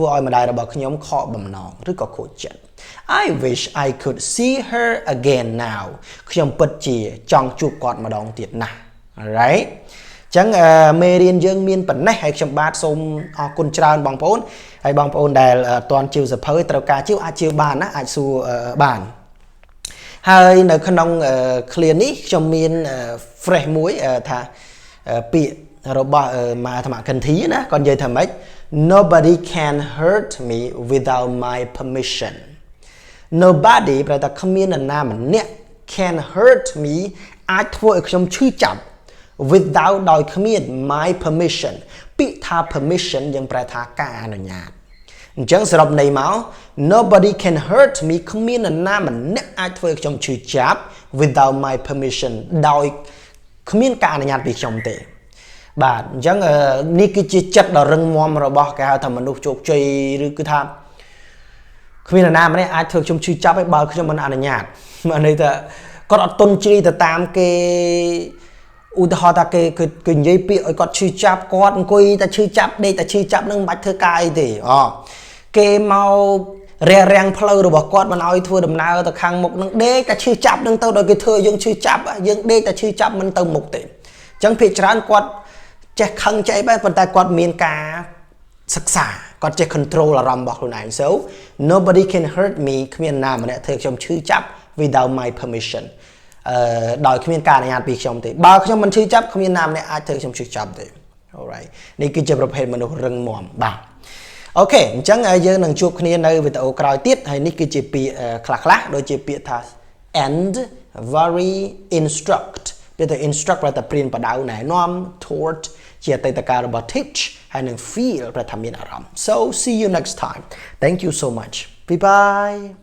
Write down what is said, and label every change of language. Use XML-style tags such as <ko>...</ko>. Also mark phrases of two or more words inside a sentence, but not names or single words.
<km>ឲ្យម្ដាយរបស់ខ្ញុំខកបំណងឬក៏ខូចចិត្ត</km> <en>I wish I could see her again now</en> <km>ខ្ញុំពិតជា ចង់ជួបគាត់ម្ដងទៀតណាស់ Alright ចឹងមេរៀនយើងមានប៉ុណ្ណេះហើយខ្ញុំបាទសូមអរគុណច្រើនបងប្អូនហើយបងប្អូនដែលអត់ទាន់ជាវសភៅត្រូវការជាវអាចជាវបានណាអាចសួរបានហើយនៅក្នុងclear នេះខ្ញុំមាន phrase មួយថាពាក្យរបស់ម៉ាអាត្មាកន្ធីណាគាត់និយាយថាម៉េច</km> <en>Nobody can hurt me without my permission</en> <km>Nobody ប្រែថាគ្មាននរណាម្នាក់</km> <en>can hurt me</en> <km>អាចធ្វើឲ្យខ្ញុំឈឺចាប់ without ដោយគ្មាន</km> <en>my permission</en> <km>ពាក្យថា permission យើងប្រែថាការអនុញ្ញាតអញ្ចឹងសរុបន័យមក</km> <en>nobody can hurt me</en> <km>គ្មាននរណាម្នាក់អាចធ្វើឲ្យខ្ញុំឈឺចាប់</km> <en>without my permission</en> <km>ដោយគ្មានការអនុញ្ញាតពីខ្ញុំទេបាទអញ្ចឹងនេះគឺជាចិត្តដ៏រឹងមាំរបស់ គេហៅថាមនុស្សជោគជ័យឬគឺថាគ្មាននរណាម្នាក់អាចធ្វើខ្ញុំឈឺចាប់ឲ្យបើខ្ញុំមិនអនុញ្ញាតមានន័យថាគាត់អត់ទុនជ្រីទៅតាមគេឧទាហរណ៍ថាគេនិយាយពាក្យឲ្យគាត់ឈឺចាប់គាត់អង្គុយតែឈឺចាប់ដេកតែឈឺចាប់ នឹងមិនបាច់ធ្វើការអីទេគេមករាំងផ្លូវរបស់គាត់មិនឲ្យធ្វើដំណើរទៅខាងមុខនឹងដេកតែឈឺចាប់នឹងទៅដល់គេធ្វើយើងឈឺចាប់យើងដេកតែឈឺចាប់មិនទៅមុខទេអញ្ចឹងភាគ ច្រើនគាត់ចេះខឹងចេះអីបែបប៉ុន្តែគាត់មានការសិក្សាគាត់ចេះ control អារម្មណ៍របស់ខ្លួនឯង</km> <en>so nobody can hurt me</en> <km>គ្មានណាម្នាក់ធ្វើខ្ញុំឈឺ ចាប់</km> <en>without my permission</en> <km>ដោយគ្មានការអនុញ្ញាតពីខ្ញុំទេបើខ្ញុំមិនឈឺចាប់គ្មានណាម្នាក់អាចធ្វើខ្ញុំឈឺចាប់ទេ alright នេះគឺជាប្រភេទមនុស្សរឹងមាំបាទអូខេអញ្ចឹងយើងនឹងជួបគ្នានៅវីដេអូក្រោយទៀតហើយនេះគឺជាពាក្យខ្លះៗដូចជាពាក្យថា</km> <en>and very instruct</en> <km>ពាក្យថា instruct ប្រែថាព្រានបដៅណែនាំ taught ជាអតីតកាលរបស់ teach ហើយនឹង feel ប្រែថាមានអារម្មណ៍</km> <en>so see you next time thank you so much bye bye</en>